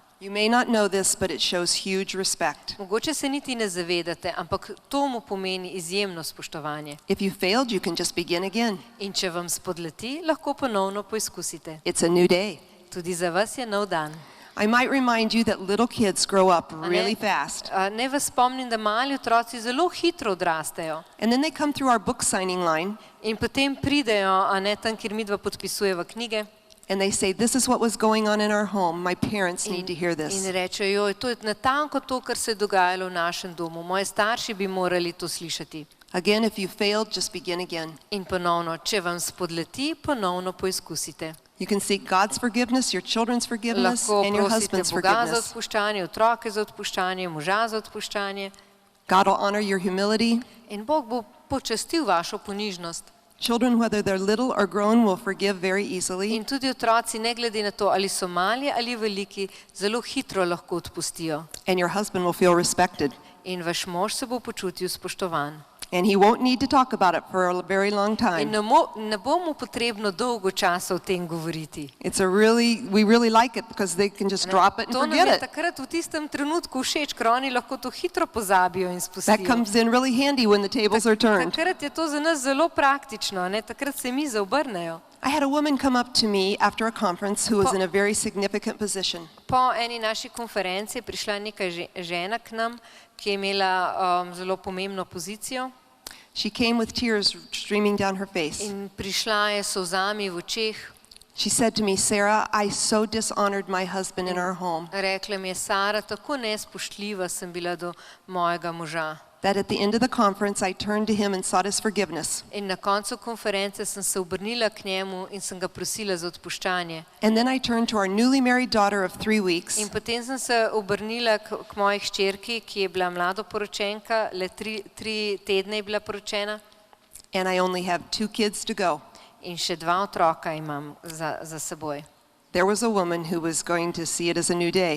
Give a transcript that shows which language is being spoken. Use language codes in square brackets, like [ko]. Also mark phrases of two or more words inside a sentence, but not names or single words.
[en] You may not know this, but it shows huge respect. [sl] Mogoče se niti ne zavedate, ampak to mu pomeni izjemno spoštovanje. [en] If you failed, you can just begin again. [sl] In če vam spodleti, lahko ponovno poizkusite. [en] It's a new day. [sl] Tudi za vas je nov dan. [en] I might remind you that little kids grow up really fast. [sl] Ne vas spomnim, da mali otroci zelo hitro odrastejo. [en] And then they come through our book signing line [sl] In potem pridejo, a ne tam, kjer midva podpisujeva knjige, [en] and they say, this is what was going on in our home. My parents need to hear in this. [sl] rečejo, joj, to je natanko to, kar se je dogajalo v našem domu. Moji starši bi morali to slišati. [en] Again, if you failed, just begin again. [sl] In ponovno, če vam spodleti, ponovno poizkusite. [en] You can seek God's forgiveness, your children's forgiveness, [sl] Lahko [en] and your [sl] prosite [en] husband's [sl] Boga za [en] forgiveness. [sl] odpuščanje, otroke za odpuščanje, moža za odpuščanje. [en] God will honor your humility. [sl] In Bog bo počastil vašo ponižnost. [en] Children, whether they're little or grown, will forgive very easily. [sl] In tudi otroci, ne glede na to, ali so mali ali veliki, zelo hitro lahko odpustijo. [en] And your husband will feel respected. [sl] In vaš mož se bo počutil spoštovan. [en] And he won't need to talk about it for a very long [sl] In [en] time. [sl] ne bo mu potrebno dolgo časa o tem govoriti. [en] We really like it because they can just drop it and [sl] To nam [en] forget [sl] je [en] it. [sl] takrat v tistem trenutku všeč, ker oni lahko to hitro pozabijo in [en] That [sl] spustijo. [en] comes in really handy when the tables are turned. [sl] Takrat je to za nas zelo praktično, ne? Takrat se mi zaobrnejo. [en] I had a woman come up to me after a conference who was in a very significant position. [sl] Po eni naši konferenci je prišla neka žena k nam, ki je imela zelo pomembno pozicijo [en] She came with tears streaming down her face. [sl] in prišla je s solzami v očeh. [en] She said to me, Sarah, I so dishonored my husband in our home [sl] Rekla mi je, Sara, tako nespoštljiva sem bila do mojega moža. [en] that at the end of the conference I turned to him and sought his forgiveness. [sl] In na koncu konference sem se obrnila k njemu in sem ga prosila za odpuščanje. [en] And then I turned to our newly married daughter of 3 weeks [sl] In potem sem se obrnila k moji hčerki, ki je bila mladoporočenka, le 3 tedne je bila poročena [en] and I only have 2 kids to go. [sl] in še 2 otroka imam za seboj. [en] There was a woman who was going to see it as a new day.